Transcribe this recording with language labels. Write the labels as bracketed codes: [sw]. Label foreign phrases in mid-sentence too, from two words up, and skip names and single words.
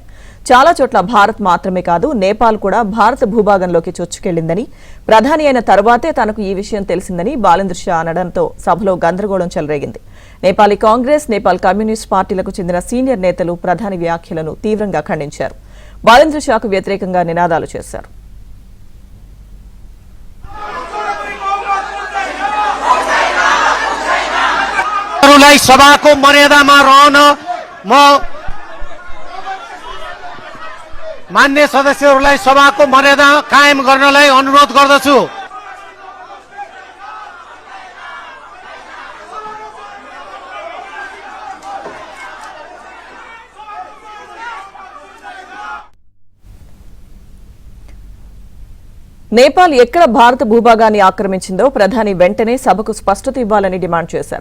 [te] చాలా చోట్ల భారత్ మాత్రమే కాదు, నేపాల్ కూడా భారత భూభాగంలోకి చొచ్చుకెళ్లిందని, ప్రధాని అయిన తర్వాతే తనకు ఈ విషయం తెలిసిందని బాలేంద్ర షా అనడంతో సభలో గందరగోళం చెలరేగింది. నేపాలీ కాంగ్రెస్, నేపాల్ కమ్యూనిస్ట్ పార్టీలకు చెందిన సీనియర్ నేతలు ప్రధాని వ్యాఖ్యలను తీవ్రంగా ఖండించారు. బాలేంద్ర షాకు వ్యతిరేకంగా నినాదాలు చేశారు. [ne] सभाको मर्यादामा रहन म मान्य सदस्यहरूलाई सभाको मर्यादा कायम गर्नलाई अनुरोध गर्दछु। [te] నేపాల్ ఎక్కడ భారత భూభాగాన్ని ఆక్రమించిందో ప్రధాని వెంటనే సభకు స్పష్టత ఇవ్వాలని డిమాండ్ చేశారు.